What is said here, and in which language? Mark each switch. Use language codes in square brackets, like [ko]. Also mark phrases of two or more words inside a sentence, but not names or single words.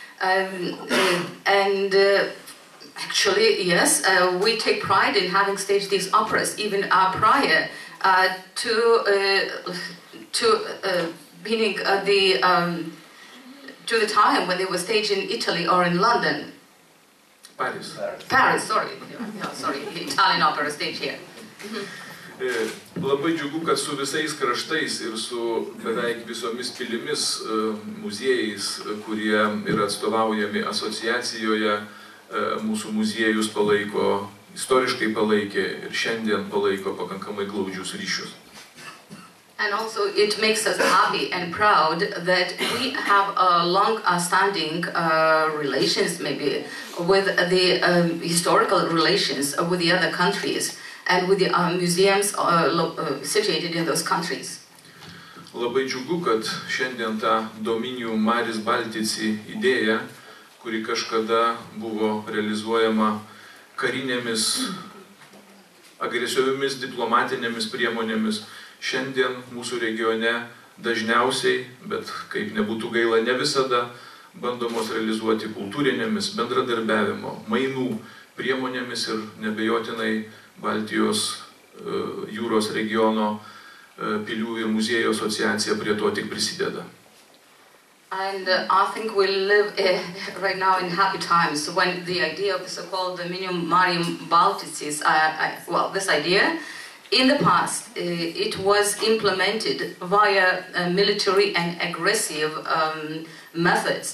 [en] Actually, yes, we take pride in having staged these operas even prior to the time when they were staged in Italy or in London. Paris. Paris, sorry. Yeah, sorry, Italian opera stage here. [lt] Labai džiugu, kad su visais kraštais ir su beveik visomis pilimis, muziejais, kurie yra atstovaujami asociacijoje, mūsų muziejus palaiko, istoriškai palaikė ir šiandien palaiko pakankamai glaudžius ryšius. [en] And also it makes us happy and proud that we have long-standing relations maybe with the historical relations with the other countries and with the museums situated in those countries. [lt] Labai džiugu, kad šiandien ta Dominium Maris Baltici idėja, kuri kažkada buvo realizuojama karinėmis, agresyviomis diplomatinėmis priemonėmis, šiandien mūsų regione dažniausiai, bet kaip nebūtų gaila, ne visada bandomos realizuoti kultūrinėmis, bendradarbiavimo, mainų priemonėmis ir nebejotinai Baltijos jūros regiono pilių ir muziejų asociacija prie to tik prisideda. [en] And I think we live right now in happy times when the idea of the so-called Dominium Marium Balticis, this idea, in the past, it was implemented via military and aggressive methods.